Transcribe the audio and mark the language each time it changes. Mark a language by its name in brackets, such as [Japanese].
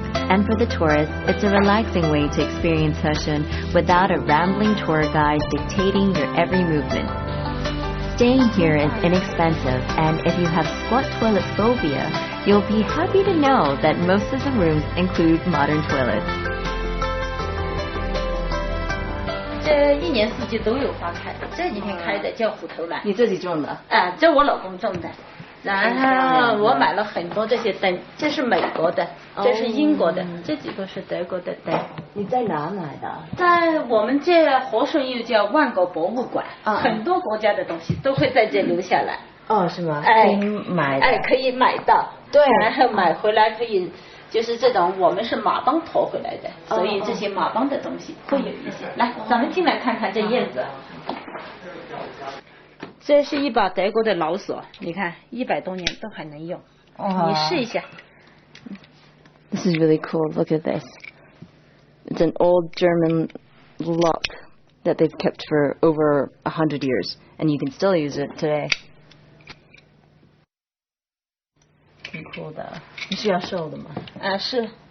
[English] And for the tourists, it's a relaxing way to experience Heshun without a rambling tour guide dictating your every movement. Staying here is inexpensive, and if you have squat toilet phobia, you'll be happy to know that most of the rooms include modern toilets. [Chinese] 这一年四季都有花开，这几天开的叫虎头兰。你自己种的？这我老公种的。然后我买了很多这些灯，这是美国的，这是英国的，这几个是德国的灯。你在哪买的？在我们这和顺又叫万国博物馆，很多国家的东西都会在这留下来。哦，是吗？可以买的。可以买到。对。然后买回来可以。就是这种，我们是马帮驮回来的，所以这些马帮的东西会有一些。来，咱们进来看看这叶子。这是一把德国的老锁，你看100多年都还能用。你试一下。 [English] This is really cool. Look at this. It's an old German lock that they've kept for over 100 years, and you can still use it today. [Chinese] 挺酷的，你需要收的吗？是。